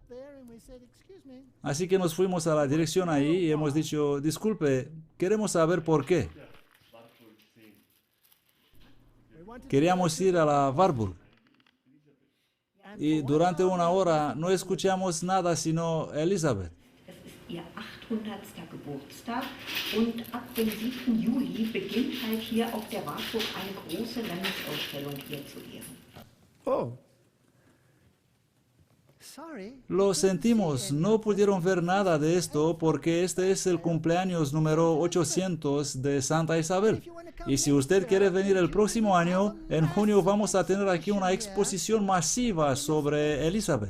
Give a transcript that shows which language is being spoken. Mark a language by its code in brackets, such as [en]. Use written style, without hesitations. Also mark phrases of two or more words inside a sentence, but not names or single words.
[es] Así que nos fuimos a la dirección ahí y hemos dicho, disculpe, queremos saber por qué. Queríamos ir a la Warburg. Y durante una hora no escuchamos nada sino Elizabeth. [de] Ihr 800. Geburtstag und ab dem 7. Juli beginnt halt hier auf der Warburg eine große Landesausstellung hier zu Ehren. Oh. [es] Lo sentimos, no pudieron ver nada de esto porque este es el cumpleaños número 800 de Santa Isabel. Y si usted quiere venir el próximo año, en junio vamos a tener aquí una exposición masiva sobre Elizabeth.